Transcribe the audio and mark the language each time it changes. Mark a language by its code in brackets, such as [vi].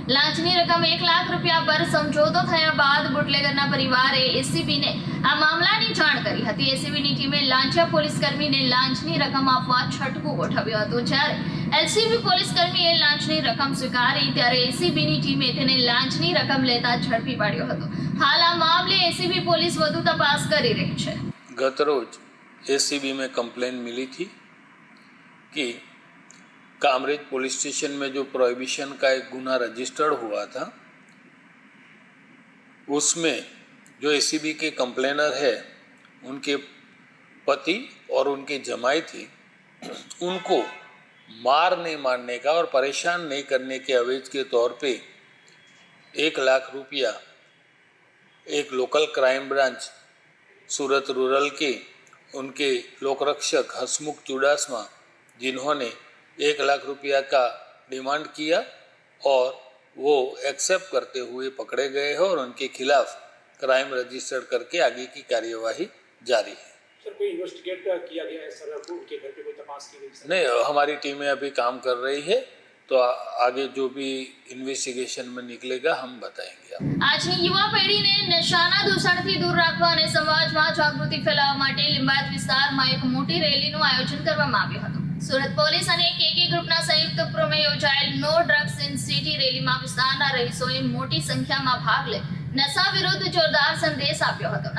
[gu] લાંચની રકમ 1 લાખ રૂપિયા પર સમજોતો થયા બાદ બુટલેગરના પરિવારે એસીબીને આ મામલાની જાણ કરી હતી. એસીબીની ટીમે લાંચિયા પોલીસ કર્મીને લાંચની રકમ આપવા છટકું ગોઠવ્યું હતું. જ્યારે એલસીબી પોલીસ કર્મીએ લાંચની રકમ સ્વીકારી ત્યારે એસીબીની ટીમે તેને લાંચની રકમ લેતા ઝડપી પાડ્યો હતો. હાલ આ મામલે એસીબી પોલીસ વધુ તપાસ કરી રહી છે. [hi] गत रोज एसीबी में कंप्लेन मिली थी कि कामरेज पुलिस स्टेशन में जो प्रोहिबिशन का एक गुना रजिस्टर्ड हुआ था उसमें जो एसीबी के कंप्लेनर है उनके पति और उनके जमाई थी, उनको मार नहीं मारने का और परेशान नहीं करने के अवेज के तौर पे 1 लाख रुपया एक लोकल क्राइम ब्रांच सूरत रूरल के उनके लोकरक्षक हसमुख चुडासमा, जिन्होंने 1 लाख रुपया का डिमांड किया और वो एक्सेप्ट करते हुए पकड़े गए हैं और उनके खिलाफ क्राइम रजिस्टर्ड करके आगे की कार्यवाही जारी है. सर कोई इन्वेस्टिगेट किया गया है सर, उनके घर पे कोई तपास की गई सर? नहीं, हमारी टीमें अभी काम कर रही है, तो आगे जो भी इन्वेस्टिगेशन में निकलेगा हम बताएंगे. [gu] આજની યુવા પેઢીને નશાના દૂષણથી દૂર રાખવા અને સમાજમાં જાગૃતિ ફેલાવવા માટે લિંબાયત વિસ્તારમાં એક મોટી રેલીનું આયોજન કરવામાં આવ્યું હતું. સુરત પોલીસ અને કેકે ગ્રુપના સંયુક્ત ઉપક્રમે યોજાયેલ નો ડ્રગ્સ ઇન સિટી રેલીમાં વિસ્તારના રહીશોએ મોટી સંખ્યામાં ભાગ લઈ નશા વિરુદ્ધ જોરદાર સંદેશ આપ્યો હતો.